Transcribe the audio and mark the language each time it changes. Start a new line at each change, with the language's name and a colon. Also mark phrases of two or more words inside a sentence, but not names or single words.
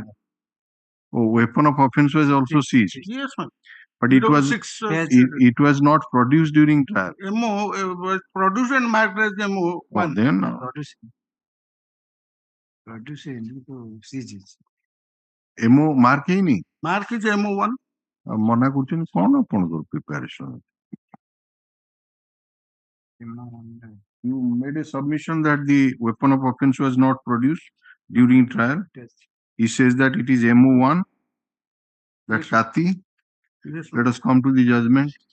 English: Oh, weapon of offense was also seized. Yes, ma'am. But it was it was not produced during trial. MO was produced and marked as MO. Oh, then MO mark ହେଇନି? Mark is MO1.
Odia: ମନା କରୁଛନ୍ତି କଣ ଆପଣଙ୍କର preparation?
English: You made a submission that the weapon of offense was not produced during trial. He says that it is MO1. That Kati. Yes, Let us come to the judgment.